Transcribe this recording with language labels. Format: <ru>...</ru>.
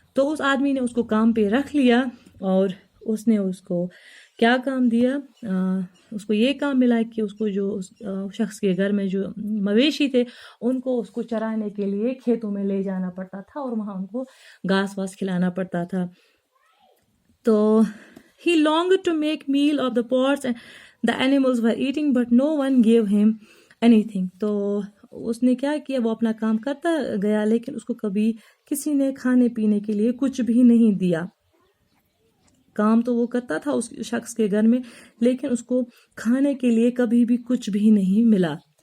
<ur>تو اس آدمی نے اس کو کام پہ رکھ لیا، اور اس نے اس کو کیا کام دیا، اس کو یہ کام ملا کہ اس کو جو اس شخص کے گھر میں جو مویشی تھے ان کو اس کو چرانے کے لیے کھیتوں میں لے جانا پڑتا تھا، اور وہاں ان کو گھاس واس کھلانا پڑتا تھا.</ur> <en>تو he longed to make meal of the pots and the animals were eating but no one gave him anything.</en> <ur>تو اس نے کیا کیا، وہ اپنا کام کرتا گیا لیکن اس کو کبھی کسی نے کھانے پینے کے لیے کچھ بھی نہیں دیا. کام تو وہ کرتا تھا اس شخص کے گھر میں، لیکن اس کو کھانے کے لیے کبھی بھی کچھ بھی نہیں ملا.</ur>